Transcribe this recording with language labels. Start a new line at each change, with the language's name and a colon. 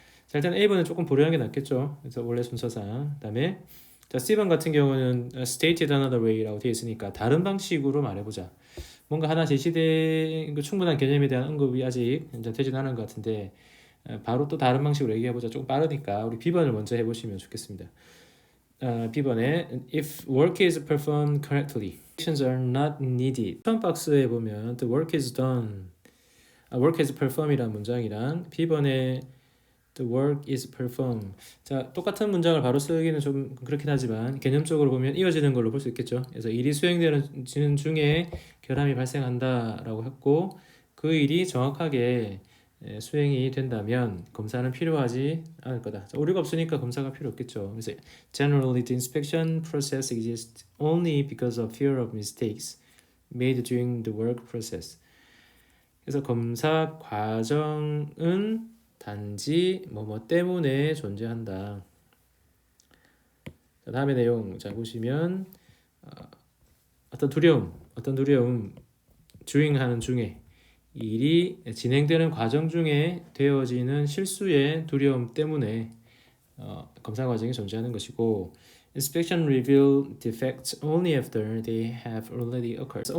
Korean: 자, 일단 A번은 조금 보류한 게 낫겠죠. 그래서 원래 순서상. 그 다음에 자, C번 같은 경우는
English: stated another way
Korean: 라고 되어 있으니까 다른 방식으로 말해보자. 뭔가 하나 제시된 그 충분한 개념에 대한 언급이 아직 되진 않은 것 같은데 바로 또 다른 방식으로 얘기해보자. 조금 빠르니까 우리 B번을 먼저 해보시면 좋겠습니다. B번에
English: if work is performed correctly, actions are not needed.
Korean: 처음 박스에 보면
English: the work is done, work is performed
Korean: 이라는 문장이랑 B번에
English: the work is performed.
Korean: 자, 똑같은 문장을 바로 쓰기는 좀 그렇긴 하지만 개념적으로 보면 이어지는 걸로 볼 수 있겠죠. 그래서 일이 수행되는 중에 결함이 발생한다라고 했고 그 일이 정확하게 수행이 된다면 검사는 필요하지 않을 거다. 자, 오류가 없으니까 검사가 필요 없겠죠. 그래서
English: generally the inspection process exists only because of fear of mistakes made during the work process.
Korean: 그래서 검사 과정은 단지 뭐뭐 때문에 존재한다. 자, 다음의 내용 자 보시면 어떤 두려움 주행하는 중에 일이 진행되는 과정 중에 되어지는 실수의 두려움 때문에 검사 과정이 존재하는 것이고
English: inspection reveal defects only after they have already occurred.